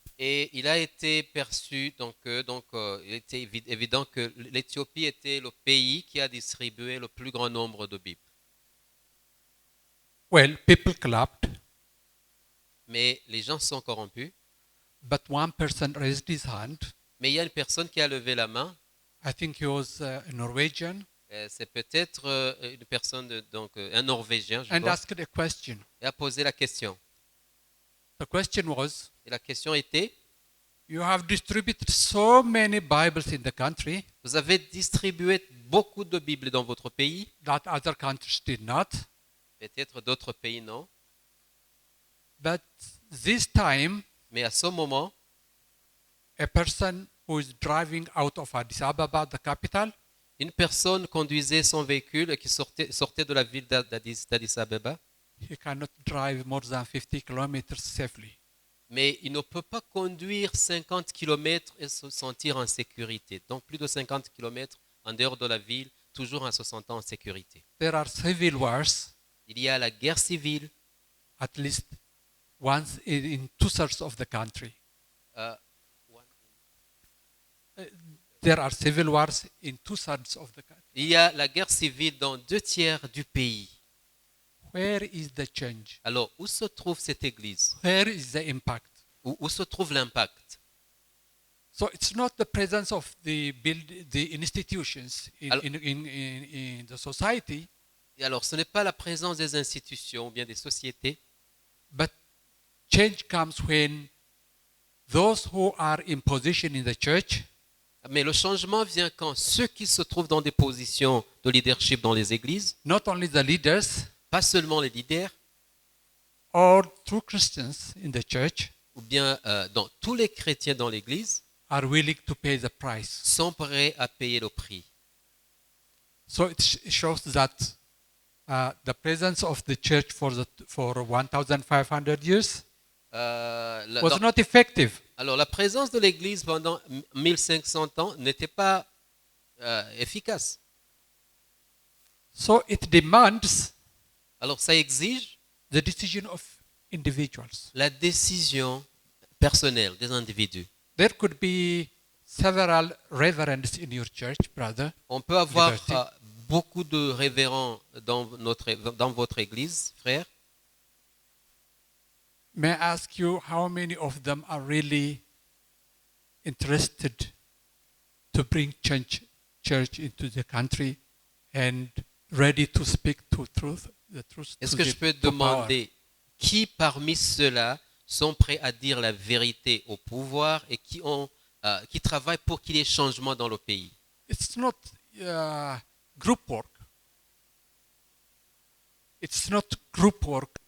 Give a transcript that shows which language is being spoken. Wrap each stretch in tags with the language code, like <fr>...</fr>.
<fr>Et il a été perçu, il était évident que l'Éthiopie était le pays qui a distribué le plus grand nombre de Bibles.</fr> <en>Well, people clapped,</en> <fr>mais les gens sont corrompus.</fr> <en>but one person raised his hand.</en> <fr>Mais il y a une personne qui a levé la main.</fr> <en>I think he was a Norwegian,</en> <fr>C'est peut-être une personne, un Norvégien, je</fr> <en>and</en> <fr>crois,</fr> <en>asked a question.</en> <fr>et a posé la question.</fr> <en>The question was,</en> <fr>Et la question était,</fr> <en>you have distributed so many Bibles in the country</en> <fr>vous avez distribué beaucoup de Bibles dans votre pays,</fr> <en>that other countries did not,</en> <fr>peut-être d'autres pays non,</fr> <en>but this time,</en> <fr>mais à ce moment,</fr> <en>a person who is driving out of Addis Ababa, the capital,</en> <fr>une personne conduisait son véhicule qui sortait de la ville d'Addis Abeba,</fr> <en>he cannot drive more than 50 kilometers safely.</en> <fr>mais il ne peut pas conduire 50 km et se sentir en sécurité. Donc plus de 50 km en dehors de la ville, toujours en se sentant en sécurité.</fr> <en>There are civil wars,</en> <fr>Il y a la guerre civile,</fr> <en>at least once in two-thirds of the country. euh, There are civil wars in two-thirds of the country.</en> <fr>il y a la guerre civile dans 2/3 du pays.</fr> <en>Where is the change?</en> <fr>Alors, où se trouve cette église?</fr> <en>Where is the impact?</en> <fr>Où se trouve l'impact?</fr> <en>So it's not the presence of the institutions</en> <fr>Alors-</fr> <en>in the society,</en> <fr>Et alors, ce n'est pas la présence des institutions ou bien des sociétés,</fr> <en>but change comes when those who are in position in the church</en> <fr>mais le changement vient quand ceux qui se trouvent dans des positions de leadership dans les églises,</fr> <en>not only the leaders</en> <fr>pas seulement les leaders,</fr> <en>or true Christians in the church</en> <fr>ou bien dans tous les chrétiens dans l'église,</fr> <en>are willing to pay the price.</en> <fr>sont prêts à payer le prix.</fr> <en>So it shows that the presence of the church for 1,500 years was</en> <fr>Donc,</fr> <en>not effective.</en> <fr>alors, la présence de l'église pendant 1500 ans n'était pas efficace.</fr> <en>So it demands</en> <fr>Alors, ça exige</fr> <en>the decision of individuals.</en> <fr>la décision personnelle des individus.</fr> <en>There could be several reverends in your church, brother,</en> <fr>On peut avoir</fr> <en>Liberty.</en> <fr>beaucoup de révérends dans votre église, frère.</fr> <en>May I ask you how many of them are really interested to bring church into the country and ready to speak the truth</en> <fr>Est-ce</fr> <en>to</en> <fr>que</fr> <en>the</en> <fr>je peux</fr> <en>to power?</en> <fr>demander qui parmi ceux-là sont prêts à dire la vérité au pouvoir et qui travaillent pour qu'il y ait changement dans le pays?</fr> <en>It's not group work. It's not group work</en>